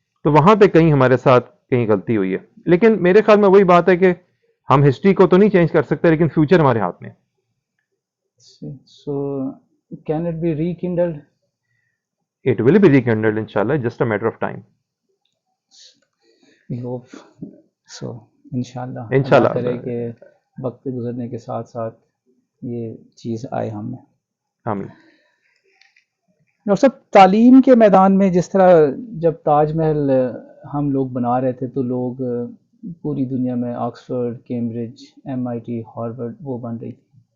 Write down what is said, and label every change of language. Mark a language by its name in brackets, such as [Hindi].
[Urdu] تو وہاں پہ کہیں ہمارے ساتھ کہیں غلطی ہوئی ہے. لیکن میرے خیال میں وہی بات ہے کہ ہم ہسٹری کو تو نہیں چینج کر سکتے، لیکن فیوچر ہمارے ہاتھ میں ہے. [English] So can it be rekindled? It will be rekindled inshallah, just a matter of time. We hope so. [Urdu] انشاءاللہ اللہ انشاءاللہ. کرے کہ وقت گزرنے کے ساتھ ساتھ یہ چیز آئے ہم میں. آمین. ڈاکٹر صاحب تعلیم کے میدان میں جس طرح جب تاج محل ہم لوگ بنا رہے تھے تو لوگ پوری دنیا میں آکسفورڈ، کیمبرج، MIT، ہارورڈ وہ بن رہی تھی.